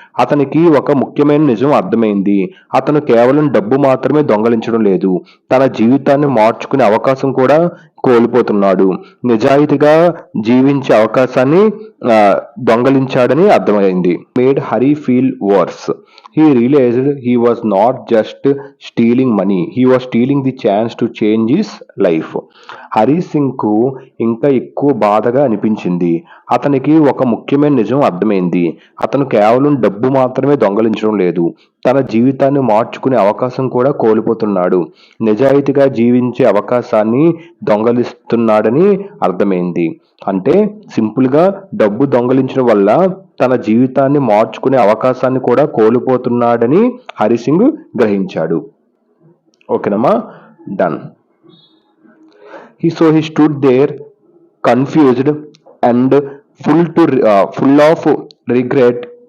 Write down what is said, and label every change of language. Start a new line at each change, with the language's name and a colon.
Telugu: అతనికి ఒక ముఖ్యమైన నిజం అర్థమైంది. అతను కేవలం డబ్బు మాత్రమే దొంగలించడం లేదు, తన జీవితాన్ని మార్చుకునే అవకాశం కూడా కోల్పోతున్నాడు. నిజాయితీగా జీవించే అవకాశాన్ని దొంగలించాడని అర్థమైంది.
English: Made Hari feel worse. He realized he was not just stealing money, he was stealing the chance to change his life.
Telugu: Hari Singh కు ఇంకా ఎక్కువ బాధగా అనిపించింది. అతనికి ఒక ముఖ్యమైన నిజం అర్థమైంది. అతను కేవలం డబ్బు మాత్రమే దొంగలించడం లేదు, తన జీవితాన్ని మార్చుకునే అవకాశం కూడా కోల్పోతున్నాడు. నిజాయితీగా జీవించే అవకాశాన్ని దొంగలిస్తున్నాడని అర్థమైంది. అంటే సింపుల్ గా డబ్బు దొంగలించడం వల్ల తన జీవితాన్ని మార్చుకునే అవకాశాన్ని కూడా కోల్పోతున్నాడని హరి సింగ్ గ్రహించాడు. ఓకేనమ్మా, done.
English: He stood there confused and full of regret.